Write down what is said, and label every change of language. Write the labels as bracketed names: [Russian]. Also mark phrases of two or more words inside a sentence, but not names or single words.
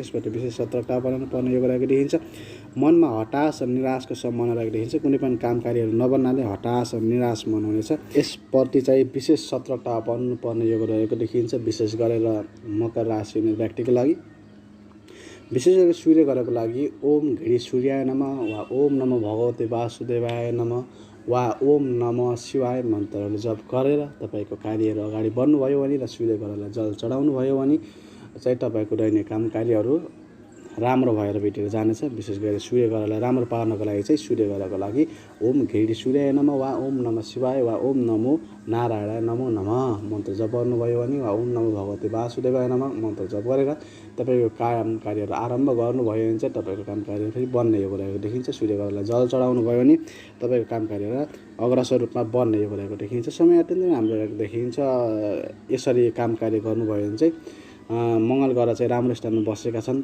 [Nepali] यसबाट विशेष सतर्कता अपनाउनु पर्ने योग रहेको देखिन्छ। मनमा हताश र निराशको सम्भावना रहेको देखिन्छ। कुनै पनि काम कार्यहरू नबन्नाले हताश र निराश मन हुनेछ। यसप्रति चाहिँ विशेष सतर्कता अपनाउनु पर्ने योग रहेको देखिन्छ। विशेष गरेर मकर राशि हुने व्यक्तिको लागि विशेष गरी सूर्य ग्रहको लागि [Sanskrit] ओम घृ सूर्याय नमः [Nepali] वा [Sanskrit] ओम नमो भगवते वासुदेवाय नमः [Nepali] वा [Sanskrit] ओम नमः शिवाय [Nepali] मन्त्रहरू जप गरेर तपाईँको कार्यहरू अगाडि बढ्नुभयो भने र सूर्य ग्रहलाई जल चढाउनु भयो भने चाहिँ तपाईँको दैनिक काम कार्यहरू राम्रो भएर भेटेर जानेछ। विशेष गरी सूर्य ग्रहलाई राम्रो पार्नको लागि चाहिँ सूर्य ग्रहको लागि [Sanskrit] ओम घृ सूर्याय नमः [Nepali] वा [Sanskrit] ओम नमः शिवाय [Nepali] वा [Sanskrit] ओम नमो नारायणाय नमो नमः [Nepali] मन्त्र जप गर्नुभयो भने वा [Sanskrit] ओम नमो भगवते वासुदेवाय नमः [Nepali] मन्त्र जप गरेर तपाईँको काम कार्यहरू आरम्भ गर्नुभयो भने चाहिँ तपाईँको काम कार्यहरू फेरि बन्ने योग रहेको देखिन्छ। सूर्य ग्रहलाई जल चढाउनु भयो भने तपाईँको काम कार्यहरू अग्रसर रूपमा बन्ने योग रहेको देखिन्छ। समय अत्यन्तै राम्रो रहेको देखिन्छ। यसरी काम कार्य गर्नुभयो भने चाहिँ मङ्गल ग्रह चाहिँ राम्रो स्थानमा बसेका छन्।